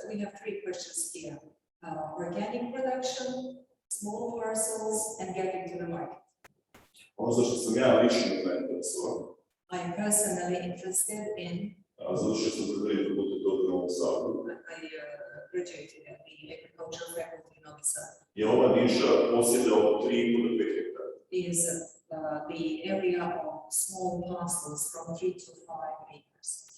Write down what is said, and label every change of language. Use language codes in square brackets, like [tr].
[en] So we have three questions here. Organic production, small parcels, and getting to the market. [bs] Ono za što sam ja lično zainteresovan. [en] I am personally interested in. [bs] Završio sam Zagrebu fakultet u Novom Sadu. [en] I graduated at the agricultural faculty in Novi Sad. [bs] Je ova niša posjeda od 3,5 do 5 hektara. [en] Is the area of small parcels from 3 to 5 acres.